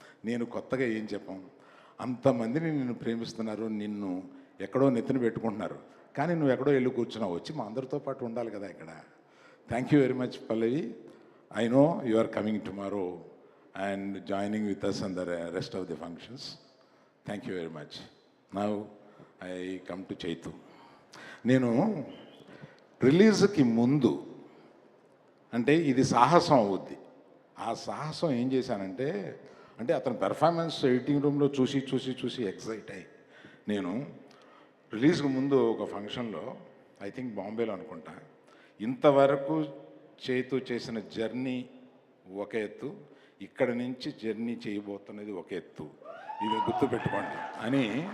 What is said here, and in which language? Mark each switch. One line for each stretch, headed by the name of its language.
Telugu: నేను కొత్తగా ఏం చెప్పం, అంతమందిని నిన్ను ప్రేమిస్తున్నారు, నిన్ను ఎక్కడో నెత్తిన పెట్టుకుంటున్నారు, కానీ నువ్వు ఎక్కడో వెళ్ళి కూర్చున్నావు. వచ్చి మా అందరితో పాటు ఉండాలి కదా ఇక్కడ.
English: thank you very much
Telugu: Pallavi.
English: I know you are coming tomorrow and joining with us on the rest of the functions. Thank you very much. Now I come to Chaitu.
Telugu: నేను రిలీజ్కి ముందు, అంటే ఇది సాహసం అవుద్ది, ఆ సాహసం ఏం చేశానంటే, అంటే అతని పెర్ఫార్మెన్స్ ఎడిటింగ్ రూమ్లో చూసి ఎక్సైట్ అయ్యి, నేను రిలీజ్కి ముందు ఒక ఫంక్షన్లో,
English: I think
Telugu: బాంబేలో అనుకుంటా, ఇంతవరకు చైతు చేసిన జర్నీ ఒక ఎత్తు, ఇక్కడ నుంచి జర్నీ చేయబోతున్నది ఒక ఎత్తు, ఇది గుర్తుపెట్టుకోండి అని